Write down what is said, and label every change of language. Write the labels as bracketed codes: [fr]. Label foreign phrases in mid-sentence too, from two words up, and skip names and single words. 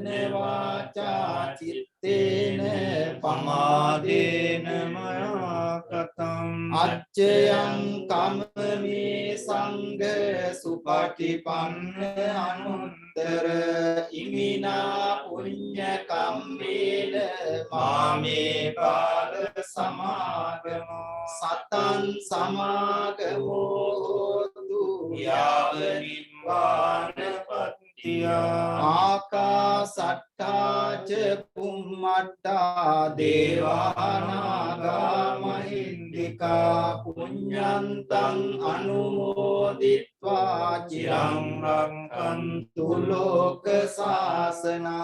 [pi] වාචා චිත්තේන පමාදේන මයා කතං අච්චයං කමමි සංඝ සුපටිපන්න අනුත්තර ඉමිනා පුඤ්ඤ කම්මේන මාමේ බාල සමාගමෝ සතං සමාගමෝ හෝතු යාව නිබ්බාන පත්තියා ආකාසට්ඨා ච පුම්මට්ඨා දේවානාගා මහින්దికා පුඤ්ඤන්තං අනුමෝදිත්වා චිරං රක්ඛන්තු ලෝක සාසනං